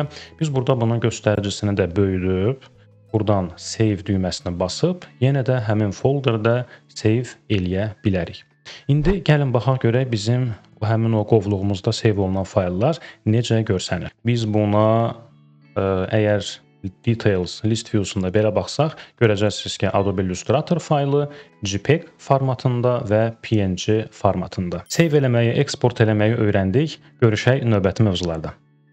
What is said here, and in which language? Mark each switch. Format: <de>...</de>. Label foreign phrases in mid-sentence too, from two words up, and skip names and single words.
<az>Biz burada bunun göstəricisini də böyüdüb, buradan save düyməsinə basıb, yenə də həmin folderdə save eləyə bilərik. İndi gəlin baxaq görək bizim həmin o qovluğumuzda save olunan fayllar necə görsənir. Biz buna əgər</az> <en>details list view-</en> <az>sunda belə baxsaq, görəcəksiniz ki, Adobe Illustrator faylı JPEG formatında və PNG formatında. Save eləməyi, eksport eləməyi öyrəndik. Görüşək növbəti mövzularda.</az>